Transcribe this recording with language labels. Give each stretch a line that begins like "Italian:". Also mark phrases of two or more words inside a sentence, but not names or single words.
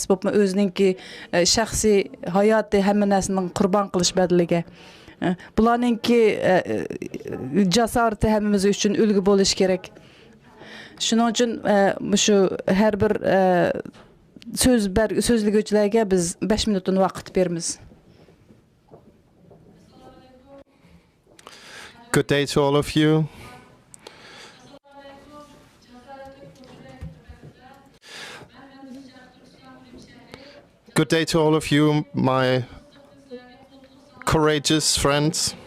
Uzbek: Bu o'ziningki shaxsiy hayoti hamma narsaning qurbon qilish badaliga. Bularningki jasorati hammamiz uchun ulgu bo'lish kerak. Shuning uchun shu har bir so'zliguvchilarga biz 5 minutdan vaqt beramiz.
English: Good day to all of you. Good day to all of you, my courageous friends.